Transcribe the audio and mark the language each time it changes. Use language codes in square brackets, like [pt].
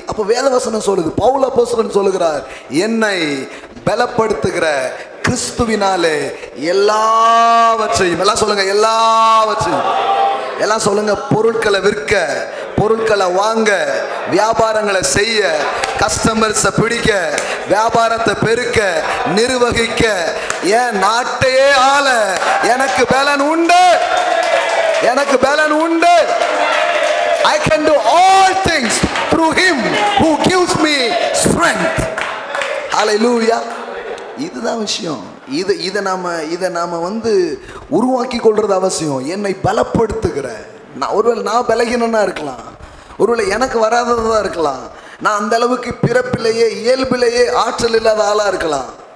[ta] அப்போ வேதவசனம் சொல்லுது, பவுல் அப்போஸ்தலன் சொல்லுகிறார், என்னை பலப்படுத்துகிற கிறிஸ்துவினாலே எல்லாவற்றையும், எல்லாம் சொல்லுங்க, எல்லாவற்றையும், எல்லாம் சொல்லுங்க, பொருட்களை விற்க, பொருட்களை வாங்க, வியாபாரங்களை செய்ய, கஸ்டமர்ஸை பிடிக்க, வியாபாரத்தை பெருக்க, நிர்வகிக்க, என் நாட்டையே ஆள எனக்கு பலன் உண்டு, எனக்கு பலன் உண்டு. [en] I can do all things through him who gives me strength. [ta] Hallelujah. இதுதான் விஷயம். இதை நாம வந்து உருவாக்கி கொள்றது அவசியம். என்னை பலப்படுத்துகிற, ஒருவேளை நான் பலகீனனா இருக்கலாம், ஒருவேளை எனக்கு வராததா இருக்கலாம், நான் அந்த அளவுக்கு பிறப்பிலேயே இயல்பிலேயே ஆற்றல் இல்லாத ஆளா இருக்கலாம்.